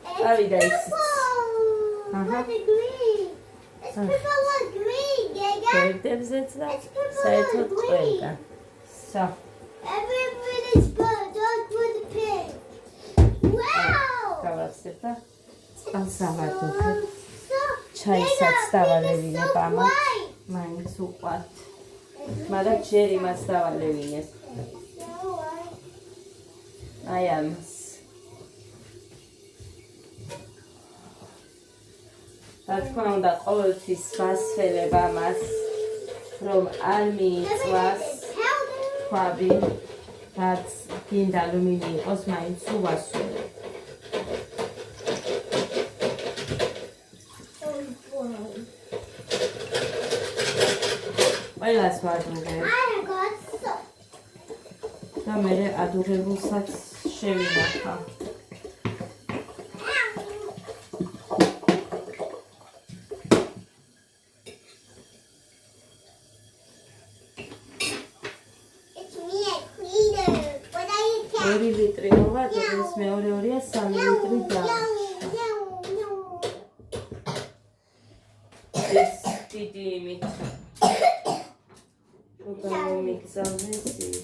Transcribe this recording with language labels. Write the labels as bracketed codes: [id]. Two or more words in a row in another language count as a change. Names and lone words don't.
[ka] წავიდა ის. [en] What a green. It's purple or green, Giga. [ka] გვერდებზეც და საერთოდ ყველგან. [en] So, Everybody's good. Don't put the pink. Wow. [ka] გავაცდებ და წყალს ავადოთ. [en] So, [ka] ჩაისაც Giga, დავალევინებ [en] pink is so [ka] ამას. [en] white. [ka] მაინც უყვართ. მაგრამ ჯერ იმას დავალევინებ. [en] So white. [ka] აი ამას. რა თქმა უნდა, ყოველთვის ვასწრებ ამას, რომ არ მიიწვას ქვაბი, რაც გინდა რომ მიიღოს, მაინც უვასწრებ. ყველას ვადუღებ [en] I got soap. [ka] და მე ადუღებულსაც შევინახავ. [en] It's me, a cleaner. What are you [ka] 2 ლიტრი მოვა, ეს მეორე 3 ლიტრი და ეს დიდი იმით მიგზავნეს ის.